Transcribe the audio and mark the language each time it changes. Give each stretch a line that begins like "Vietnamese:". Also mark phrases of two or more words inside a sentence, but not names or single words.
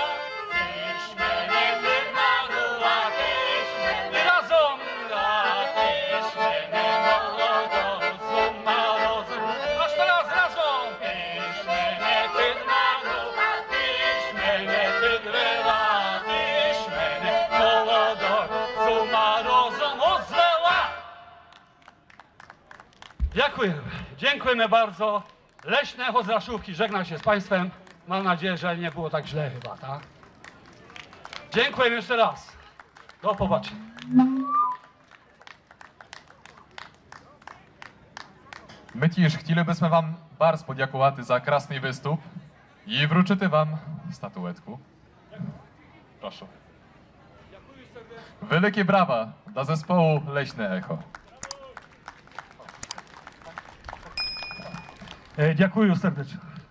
Ukrainian: Ти ж мене підманула, ти ж мене разом, ти ж мене молодого з ума розуму. А ще раз разом. Ти ж мене підманула, ти ж мене підвела. Ти ж мене молодого з ума rozum звела.
Polish: Dziękujemy bardzo. Leśne Echo z Raszówki żegna się z Państwem. Mam nadzieję, że nie było tak źle chyba, tak? Dziękuję jeszcze raz. Do popatrzenia.
Ukrainian: Ми ті ж хотіли би вам барс подякувати за красний виступ і вручити вам статуетку. Прошу.
Polish: Wielkie brawa dla zespołu Leśne Echo. Dziękuję serdecznie.